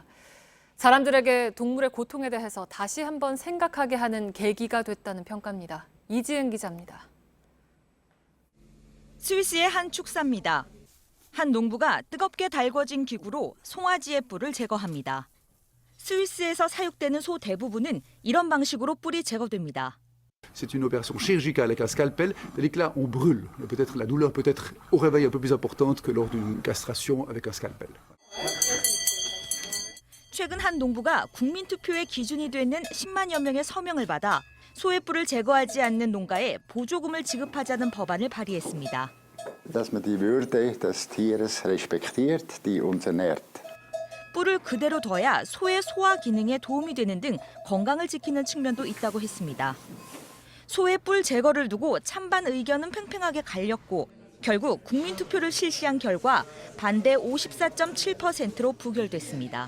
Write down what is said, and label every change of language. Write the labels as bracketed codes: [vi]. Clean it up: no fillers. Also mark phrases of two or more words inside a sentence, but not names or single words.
[ko] 사람들에게 동물의 고통에 대해서 다시 한번 생각하게 하는 계기가 됐다는 평가입니다. 이지은 기자입니다. 스위스의 한 축사입니다. 한 농부가 뜨겁게 달궈진 기구로 송아지의 뿔을 제거합니다. 스위스에서 사육되는 소 대부분은 이런 방식으로 뿔이 제거됩니다. [fr] C'est une opération chirurgicale avec un scalpel, c'est-à-dire que là on brûle. Peut-être la douleur peut être au réveil un peu plus importante que lors d'une castration avec un scalpel. [ko] 최근 한 농부가 국민투표의 기준이 되는 10만여 명의 서명을 받아 소의 뿔을 제거하지 않는 농가에 보조금을 지급하자는 법안을 발의했습니다. [de] Dass man die Würde des Tieres respektiert, die uns ernährt. [ko] 뿔을 그대로 둬야 소의 소화 기능에 도움이 되는 등 건강을 지키는 측면도 있다고 했습니다. 소의 뿔 제거를 두고 찬반 의견은 팽팽하게 갈렸고 결국 국민투표를 실시한 결과 반대 54.7%로 부결됐습니다.